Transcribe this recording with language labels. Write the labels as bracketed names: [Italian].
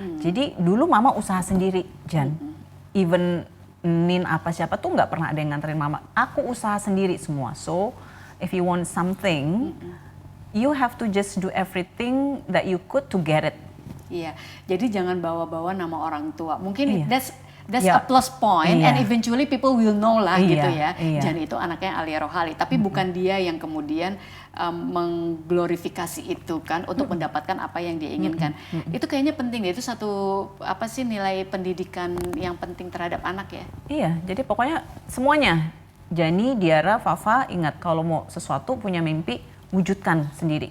[Indonesian] Jadi dulu mama usaha sendiri, Jan. Even Nin apa siapa tuh nggak pernah ada yang nganterin mama. Aku usaha sendiri semua. [English] So if you want something, you have to just do everything that you could to get it. [Indonesian] Iya. Jadi jangan bawa-bawa nama orang tua. [English] Mungkin that's Yeah. a plus point, and eventually people will know lah gitu ya. [Indonesian] Iya. Jan itu anaknya Alia Rohali, tapi bukan dia yang kemudian mengglorifikasi itu kan untuk mendapatkan apa yang dia inginkan. Itu kayaknya penting deh, itu satu apa sih nilai pendidikan yang penting terhadap anak ya. Iya, jadi pokoknya semuanya. Jani, Diara, Fafa, ingat kalau mau sesuatu punya mimpi, wujudkan sendiri.